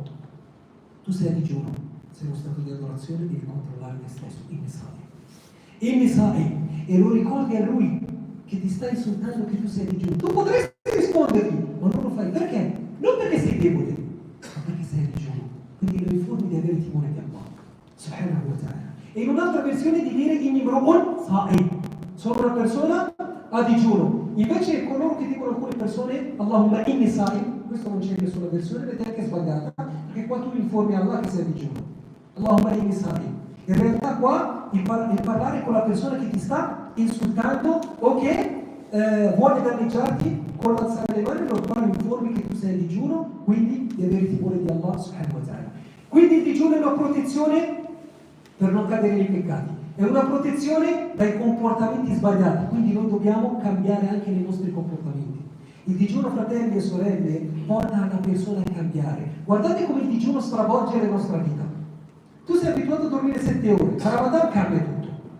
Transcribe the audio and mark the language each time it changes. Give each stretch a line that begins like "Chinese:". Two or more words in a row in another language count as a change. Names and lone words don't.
Italian: Tu sei a digiuno, sei in uno stato di adorazione, devi controllare te stesso. Il Nisa'i. E lo ricordi a lui che ti sta insultando che tu sei a digiuno. Tu potresti rispondergli, ma non lo fai. Perché? Non perché sei debole, ma perché sei a digiuno. Quindi lo informi di avere timore di Allah,
Arabic: سبحانه وتعالى.
Italian: E in un'altra versione di dire
Arabic: إني امرؤ صائم,
Italian: sono una persona a digiuno. Invece coloro che dicono alcune persone
Arabic: اللهم إني صائم,
Italian: questo non c'è in nessuna versione ed è anche sbagliata, perché qua tu informi Allah che sei a digiuno.
Arabic: اللهم إني صائم.
Italian: In realtà qua il parlare con la persona che ti sta insultando o che vuole danneggiarti con l'alzare le mani, lo quale informi che tu sei a digiuno, quindi di avere timore di Allah
Arabic: سبحانه وتعالى.
Italian: Quindi il digiuno è una protezione per non cadere nei peccati, è una protezione dai comportamenti sbagliati, quindi noi dobbiamo cambiare anche nei nostri comportamenti. Il digiuno, fratelli e sorelle, porta la persona a cambiare. Guardate come il digiuno stravolge la nostra vita. Tu sei abituato a dormire 7 ore, a Ramadan cambia tutto.